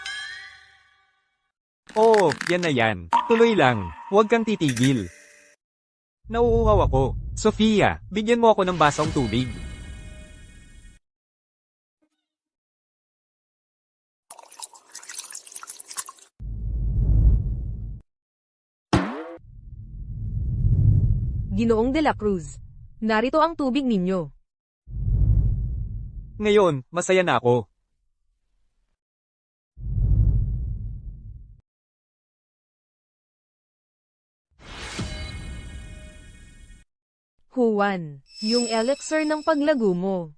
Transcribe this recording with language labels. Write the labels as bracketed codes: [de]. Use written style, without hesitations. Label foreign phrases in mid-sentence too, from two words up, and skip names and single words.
[tl] Oo, yan na yan. Tuloy lang. Huwag kang titigil. Nauuhaw ako. Sofia, bigyan mo ako ng basong tubig. Ginoong de la Cruz. Narito ang tubig ninyo. Ngayon, masaya na ako. Juan, yung elixir ng paglago mo.